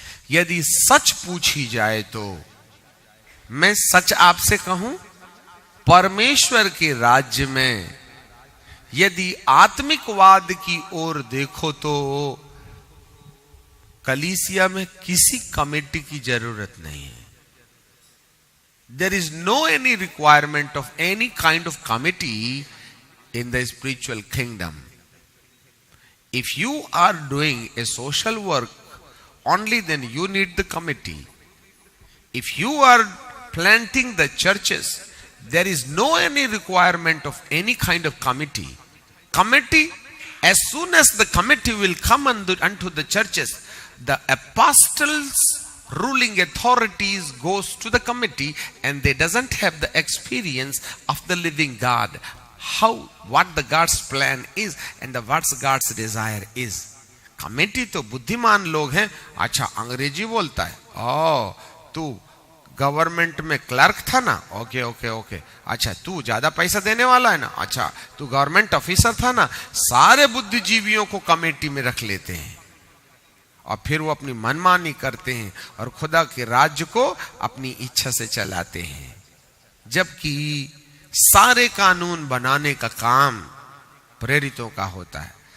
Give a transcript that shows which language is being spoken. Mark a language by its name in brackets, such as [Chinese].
[Hindi] यदि सच पूछी जाए तो मैं सच आपसे कहूं, परमेश्वर के राज्य में यदि आत्मिकवाद की ओर देखो तो कलीसिया में किसी कमेटी की जरूरत नहीं है। [English] There is no any requirement of any kind of committee in the spiritual kingdom. If you are doing a social work, only then you need the committee. If you are planting the churches, there is no any requirement of any kind of committee. Committee, as soon as the committee will come unto the churches, the apostles ruling authorities goes to the committee, and they doesn't have the experience of the living God, what the God's plan is and what's God's desire is. [Hindi] Committee तो बुद्धिमान लोग हैं। अच्छा, अंग्रेजी बोलता है, ओ तू government में क्लर्क था ना, [English] Okay okay okay. [Hindi] अच्छा, तू ज्यादा पैसा देने वाला है ना, अच्छा तू गवर्नमेंट ऑफिसर था ना। सारे बुद्धिजीवियों को कमेटी में रख लेते हैं और फिर वो अपनी मनमानी करते हैं और खुदा के राज्य को अपनी इच्छा से चलाते हैं, जबकि सारे कानून बनाने का काम प्रेरितों का होता है।